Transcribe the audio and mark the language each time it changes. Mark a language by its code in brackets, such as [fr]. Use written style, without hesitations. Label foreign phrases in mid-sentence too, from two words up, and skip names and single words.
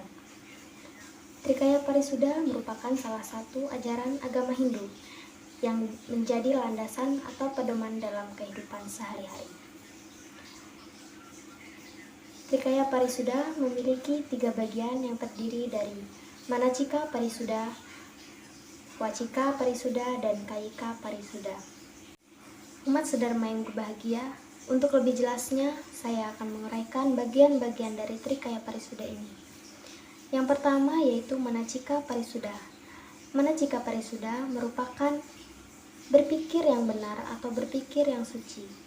[id] Trikaya Parisuda merupakan salah satu ajaran agama Hindu yang menjadi landasan atau pedoman dalam kehidupan sehari-hari. Trikaya Parisuda memiliki 3 bagian yang terdiri dari Manacika Parisuda, Wacika Parisuda, dan Kayika Parisuda. Umat sedharma yang berbahagia, untuk lebih jelasnya, saya akan menguraikan bagian-bagian dari Trikaya Parisuda ini. Yang pertama yaitu Manacika Parisuda. Manacika Parisuda merupakan berpikir yang benar atau berpikir yang suci.